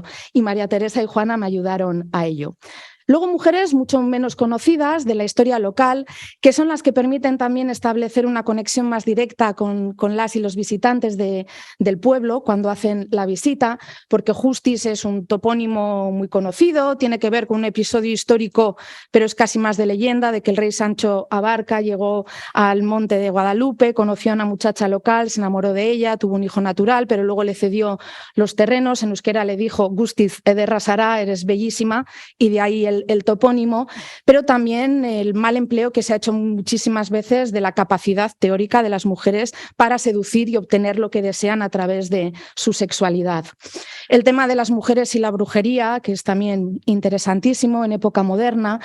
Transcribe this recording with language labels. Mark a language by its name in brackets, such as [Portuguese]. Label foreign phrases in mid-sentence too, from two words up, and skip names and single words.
[Spanish] Y María Teresa y Juana me ayudaron a ello. Luego mujeres mucho menos conocidas de la historia local, que son las que permiten también establecer una conexión más directa con las y los visitantes del pueblo cuando hacen la visita, porque Justis es un topónimo muy conocido, tiene que ver con un episodio histórico, pero es casi más de leyenda, de que el rey Sancho Abarca llegó al monte de Guadalupe, conoció a una muchacha local, se enamoró de ella, tuvo un hijo natural, pero luego le cedió los terrenos. En euskera le dijo: [Basque] Guztiz ederra zara, [Spanish] eres bellísima, y de ahí el topónimo, pero también el mal empleo que se ha hecho muchísimas veces de la capacidad teórica de las mujeres para seducir y obtener lo que desean a través de su sexualidad. El tema de las mujeres y la brujería, que es también interesantísimo en época moderna.